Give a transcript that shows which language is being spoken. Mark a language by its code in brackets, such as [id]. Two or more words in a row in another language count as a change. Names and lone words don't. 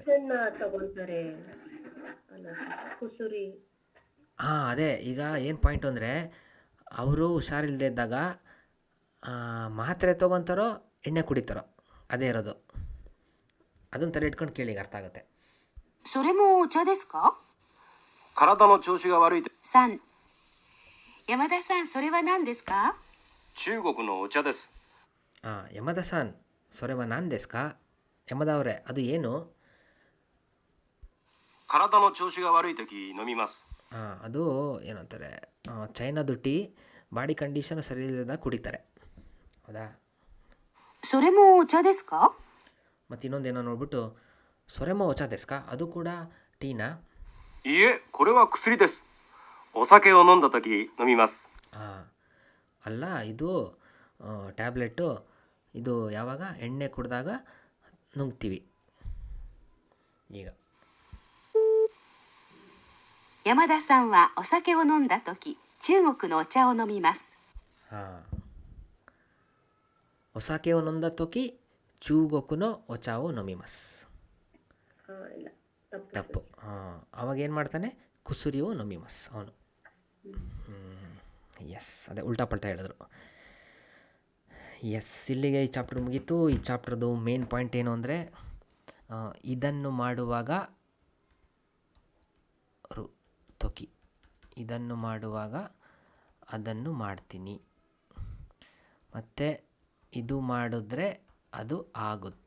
[kn] ಮೆಡಿಸನ್ ತಗೊಳ್ತಾರೆ ಅಲ್ಲ, ಕುಸುರಿ. ಹಾಂ ಅದೇ ಈಗ ಏನು ಪಾಯಿಂಟು ಅಂದರೆ ಅವರು ಹುಷಾರಿಲ್ಲದೆ ಇದ್ದಾಗ ಮಾತ್ರೆ ತೊಗೊತಾರೋ ಎಣ್ಣೆ ಕುಡಿತಾರೋ ಅದೇ ಇರೋದು. ಅದನ್ನು ತಲೆ ಇಟ್ಕೊಂಡು ಕೇಳಿ, ಅರ್ಥ ಆಗುತ್ತೆ. [ja] それもお茶ですか？体の調子が悪いと。 3、山田さんそれは何ですか？中国のお茶です。 ಹಾಂ 山田さんそれは何ですか? [kn] ಯಮದ ಅವರೇ ಅದು ಏನು? [ja] 体の調子が悪い時飲みます。 [kn] ಹಾಂ ಅದು ಏನಂತಾರೆ, ಚೈನಾದು ಟೀ [en] body condition [kn] ಸರಿ ಇಲ್ಲದಾಗ ಕುಡಿತಾರೆ, ಹೌದಾ? [ja] それもお茶ですか？ [kn] ಮತ್ತು ಇನ್ನೊಂದೇನೋ ನೋಡ್ಬಿಟ್ಟು [ja] それもお茶ですか, [kn] ಅದು ಕೂಡ ಟೀನಾ? [ja] いいえ、これは薬です。お酒を飲んだ時飲みます。 [kn] ಹಾಂ ಅಲ್ಲ, ಇದು ಟ್ಯಾಬ್ಲೆಟ್ಟು. ಇದು ಯಾವಾಗ ಎಣ್ಣೆ ಕುಡಿದಾಗ ನುಂಗ್ತೀವಿ. ಈಗ [ja] 山田さんはお酒を飲んだ時中国のお茶を飲みます。 ಹಾಂ ಒಸಾಕೆ を飲んだ時中国のお茶を飲みます. [kn] ಇಲ್ಲ ತಪ್ಪು. ಹಾಂ ಅವಾಗ ಏನು ಮಾಡ್ತಾನೆ, [ja] 薬を飲みます [kn] ಅವನು. ಎಸ್ ಅದೇ ಉಲ್ಟಾ ಪಲ್ಟಾ ಹೇಳಿದ್ರು. ಎಸ್ ಇಲ್ಲಿಗೆ ಈ ಚಾಪ್ಟರ್ ಮುಗೀತು. ಈ ಚಾಪ್ಟರ್ದು [en] main point [kn] ಏನು ಅಂದರೆ, ಇದನ್ನು ಮಾಡುವಾಗ ತೊಕಿ, ಇದನ್ನು ಮಾಡುವಾಗ ಅದನ್ನು ಮಾಡ್ತೀನಿ, ಮತ್ತು ಇದು ಮಾಡಿದ್ರೆ ಅದು ಆಗುತ್ತೆ.